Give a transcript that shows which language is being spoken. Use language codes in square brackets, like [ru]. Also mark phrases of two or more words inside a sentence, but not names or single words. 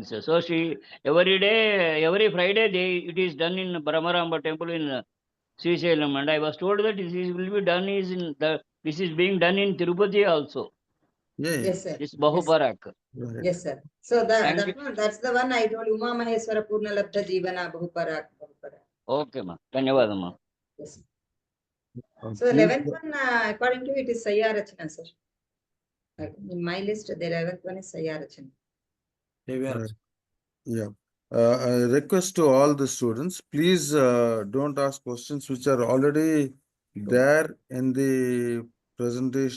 [en] So she, every day, every Friday, it is done in Brahmaramba temple in Srisailam. And I was told that this will be done this is being done in Tirupati also. yeah, Yes, sir. This Bahuparak. right. Yes, sir. So Thank you. that's the one I told you, Uma Maheswara Purna Labdha Jivana Bahuparak. [hi] Okay, ma. Dhanyavad, ma. [en] Yes. Uh, So please, 11th one, according to it is Sayya Rachana, sir. In my list, the 11th one is Sayya Rachana. Right. Yeah. I request to all the students, please don't ask questions which are already there in the presentation.